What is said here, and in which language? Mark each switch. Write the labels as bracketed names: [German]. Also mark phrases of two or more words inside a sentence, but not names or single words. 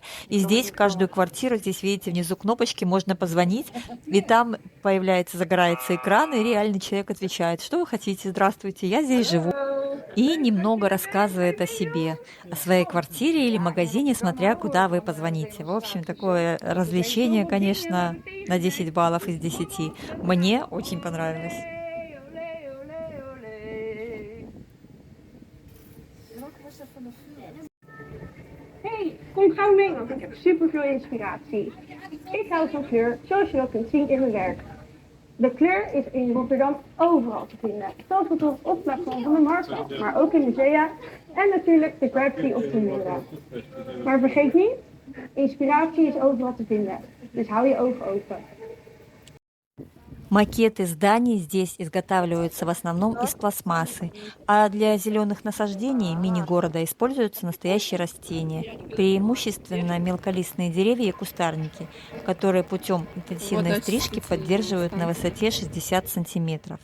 [Russian] И здесь в каждую квартиру, здесь видите внизу кнопочки, можно позвонить, и там загорается экран, и реальный человек отвечает: что вы хотите, здравствуйте, я здесь живу. И немного рассказывает о себе, о своей квартире или магазине, смотря куда вы позвоните. В общем, такое развлечение, конечно, на 10 баллов из 10. Мне очень понравилось. [Dutch] Hey, kom gauw mee, want ik heb superveel inspiratie. Ik hou van kleur, zoals je dat kunt zien in mijn werk. De kleur is in Rotterdam overal te vinden, zoals op het platform van de markt, maar ook in musea en natuurlijk de graffiti op de muren. Maar vergeet niet, inspiratie is overal te vinden, dus hou je ogen open. [Russian] Макеты зданий здесь изготавливаются в основном из пластмассы, а для зеленых насаждений мини-города используются настоящие растения, преимущественно мелколистные деревья и кустарники, которые путем интенсивной стрижки поддерживают на высоте 60 сантиметров.